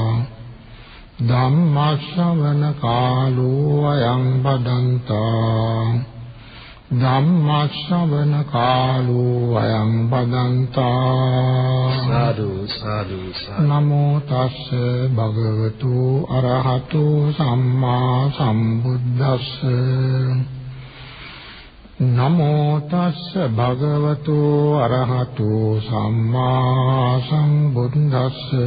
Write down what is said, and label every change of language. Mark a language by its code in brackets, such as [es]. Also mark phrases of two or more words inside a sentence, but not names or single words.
[pi] ධම්ම ශ්‍රවණ කාලෝ අයං බදන්තා. ධම්ම ශ්‍රවණ කාලෝ අයං බදන්තා. [si] සාදු සාදු සාදු. [pi] නමෝ තස්ස භගවතු අරහතු සම්මා සම්බුද්දස්ස. නමෝ තස්ස භගවතු අරහතු සම්මා සම්බුද්දස්ස.